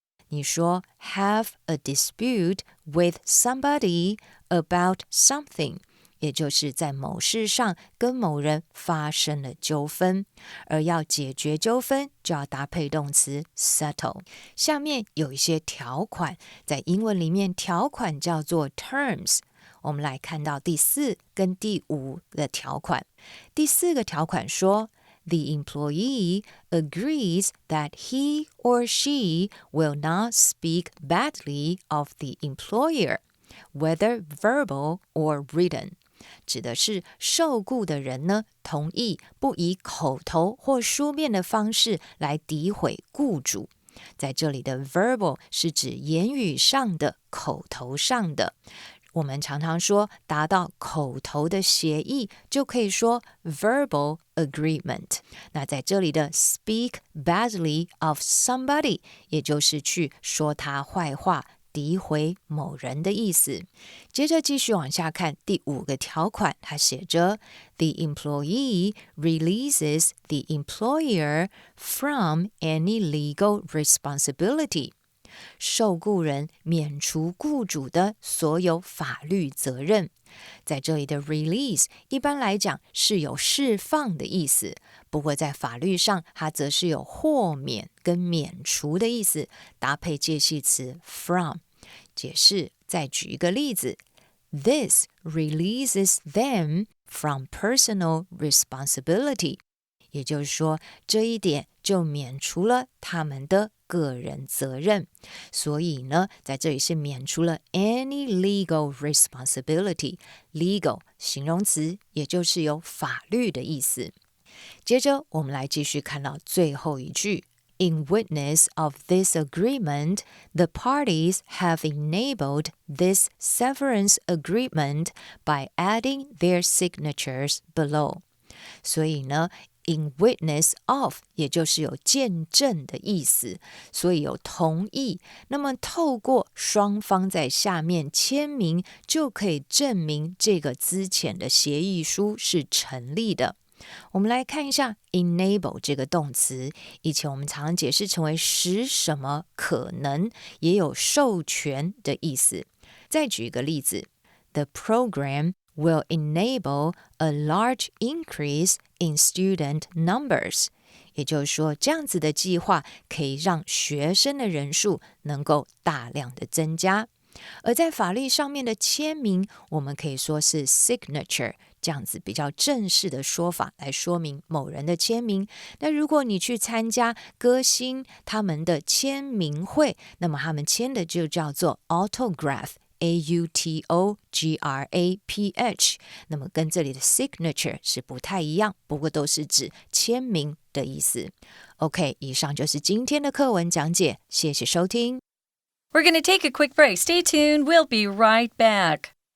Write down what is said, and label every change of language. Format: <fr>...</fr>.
<zh>你说</zh> <en>have a dispute with somebody about something，</en> <zh>也就是在某事上跟某人发生了纠纷，而要解决纠纷就要搭配动词 settle。下面有一些条款，在英文里面条款叫做 terms。我们来看到第4跟第5的条款。第4个条款说</zh> <en>The employee agrees that he or she will not speak badly of the employer, whether verbal or written.</en> <zh>指的是受雇的人呢，同意不以口头或书面的方式来诋毁雇主。在这里的 verbal 是指言语上的、口头上的。我们常常说达到口头的协议，就可以说 verbal agreement。那在这里的 speak badly of somebody， 也就是去说他坏话，诋毁某人的意思。接着继续往下看第5个条款，它写着</zh> <en>The employee releases the employer from any legal responsibility。</en> <zh>受雇人免除雇主的所有法律责任。在这里的 release 一般来讲是有释放的意思，不过在法律上它则是有豁免跟免除的意思，搭配介系词 from。解释，再举一个例子，</zh> <en>This releases them from personal responsibility，</en> <zh>也就是说这一点就免除了他们的个人责任。所以呢，在这里是免除了 any legal responsibility。 legal 形容词，也就是有法律的意思。接着我们来继续看到最后一句，</zh> <en>In witness of this agreement, the parties have enabled this severance agreement by adding their signatures below。</en> <zh>所以呢In witness of 也就是有见证的意思，所以有同意。那么透过双方在下面签名，就可以证明这个资遣的协议书是成立的。我们来看一下 enable 这个动词，以前我们常解释成为使什么可能，也有授权的意思。再举一个例子，</zh> <en>The program will enable a large increase in student numbers。</en> <zh>也就是说，这样子的计划可以让学生的人数能够大量的增加。而在法律上面的签名，我们可以说是 signature， 这样子比较正式的说法来说明某人的签名。那如果你去参加歌星他们的签名会，那么他们签的就叫做 autograph，AUTOGRAPH， 那么跟这里的 signature 是不太一样，不过都是指签名的意思。 OK， 以上就是今天的课文讲解，谢谢收听。</zh> <en>We're going to take a quick break. Stay tuned. We'll be right back.</en>